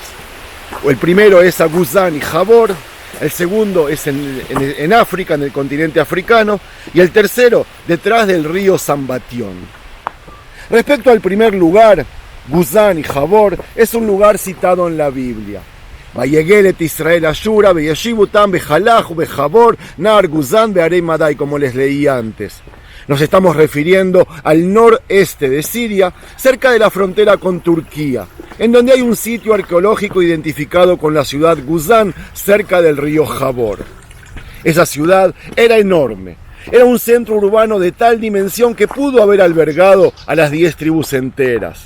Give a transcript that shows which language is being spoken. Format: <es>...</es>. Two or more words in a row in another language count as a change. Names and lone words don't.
<es>El primero es a Guzán y Jabor, el segundo es en África, en el continente africano, y el tercero detrás del río Zambatión. Respecto al primer lugar, Guzán y Jabor, es un lugar citado en la Biblia.</es> <he>ויגל את ישראל אשורה, וישב אותם בחלח ובחבור נהר גוזן בהרי מדי,</he> <es>como les leí antes. Nos estamos refiriendo al noreste de Siria, cerca de la frontera con Turquía, en donde hay un sitio arqueológico identificado con la ciudad Guzán, cerca del río Jabor. Esa ciudad era enorme Era un centro urbano de tal dimensión que pudo haber albergado a las 10 tribus enteras.</es>